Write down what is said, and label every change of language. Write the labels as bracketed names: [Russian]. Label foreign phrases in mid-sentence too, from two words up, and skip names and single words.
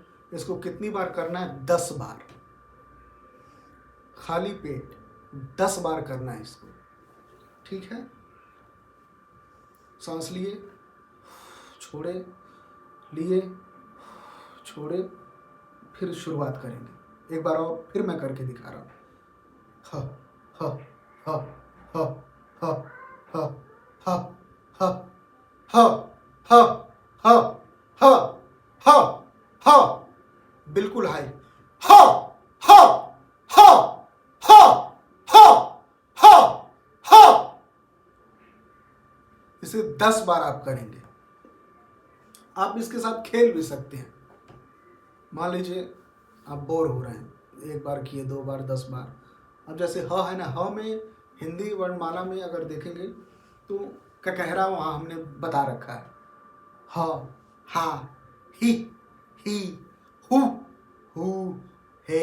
[Hindi] इसको कितनी बार करना है, 10 बार, खाली पेट 10 बार करना है इसको। ठीक है, सांस लिए, छोड़े, लिए, छोड़े, फिर शुरुआत करेंगे। एक बार और फिर मैं करके दिखा रहा हूँ, ह ह ह ह ह ह ह ह ह ह ह ह ह ह। बिल्कुल हाई, ह ह ह ह ह ह ह। इसे 10 बार आप करेंगे। आप इसके साथ खेल भी सकते हैं। मान लीजिए आप बोर हो रहे हैं, 1 बार किए, 2 बार, 10 बार। अब जैसे ह है ना, ह में हिंदी वर्णमाला में अगर देखेंगे तो ककहरा वहाँ हमने बता रखा है, ह, हा, ही, हु, हु, हे।